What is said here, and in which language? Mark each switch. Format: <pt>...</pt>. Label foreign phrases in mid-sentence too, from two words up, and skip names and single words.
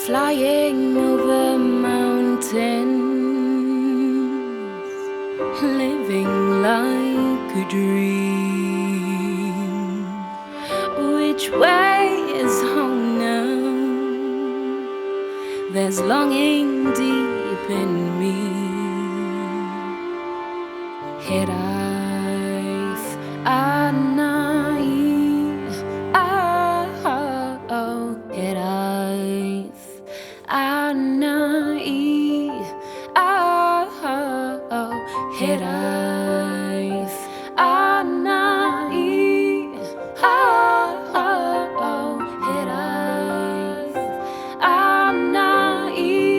<en>flying over mountains, living like a dream. Which way is home now? There's longing deep in me.</en> <cy>Hiraeth anai, hiraeth anai, hiraeth anai, hiraeth anai,</cy>